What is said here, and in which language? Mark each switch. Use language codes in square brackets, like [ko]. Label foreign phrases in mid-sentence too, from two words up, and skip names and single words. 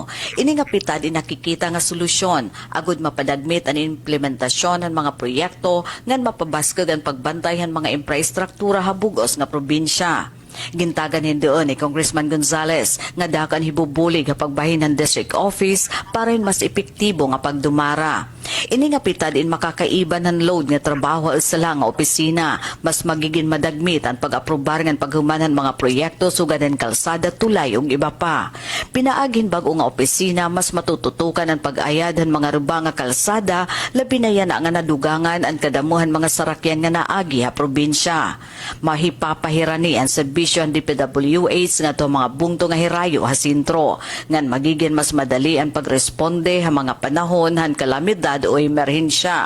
[war] Ini nga pitad inakikita nga solusyon, agud mapadagmit ang implementasyon ng mga proyekto ngan mapabaskog ang pagbantay ng mga infrastruktura habugos nga probinsya. Gintagan hindoon ni Congressman Gonzales nga dakan hibubulig nga pagbahin ng district office para mas epektibo nga pagdumara. Ini nga pitad in makakaiban ng load nga trabaho sa lang nga opisina, [tl] mas magiging [war] madagmit ang pag-aprobar ng paghumanan mga proyekto sugad ng kalsada, tulay ug iba pa. Pinaagin bago nga opisina mas matututukan ang pag-ayad ng mga ruba nga kalsada, labi na yan nga nadugangan ang kadamuhan mga sarakyan nga naagi ha probinsya. Mahipapahirani ang serbisyo ang DPWH nga to mga bungto nga hirayo ha sentro, ngan [tl] magiging mas madali [war] ang pagresponde ha mga panahon han kalamidad o emerhensya.